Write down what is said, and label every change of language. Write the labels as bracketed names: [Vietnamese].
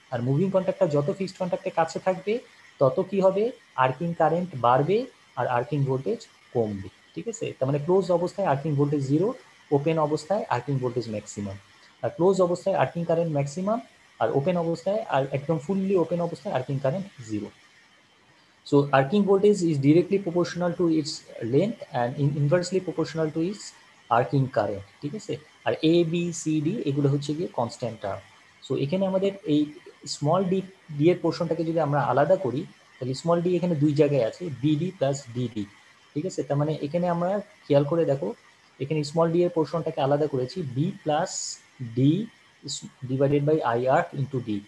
[Bangla] Are moving কন্ট্যাক্টটা যত fixed কন্ট্যাক্টের কাছে থাকবে তত কি হবে? আর্কিং কারেন্ট বাড়বে আর আর্কিং ভোল্টেজ কমবে, ঠিক আছে? তার মানে ক্লোজ অবস্থায় আর্কিং ভোল্টেজ 0, ওপেন অবস্থায় আর্কিং ভোল্টেজ ম্যাক্সিমাম। আর ক্লোজ অবস্থায় আর্কিং কারেন্ট ম্যাক্সিমাম, আর ওপেন অবস্থায় আর একদম ফুললি ওপেন অবস্থায় আর্কিং current 0। [English] So arcing voltage is directly proportional to its length and inversely proportional to its arcing current, ঠিক আছে? [Bangla] আর এ বি সি ডি এগুলো হচ্ছে গিয়ে কনস্ট্যান্ট টার্ম। সো এখানে আমাদের এই স্মল ডি এর পোর্শনটাকে যদি আমরা আলাদা করি, তাহলে স্মল ডি এখানে দুই জায়গায় আছে, বিডি প্লাস ডিডি, ঠিক আছে। তার মানে এখানে আমরা খেয়াল করে দেখো, এখানে স্মল ডি এর পোর্শনটাকে আলাদা করেছি B plus D divided by I arc into D.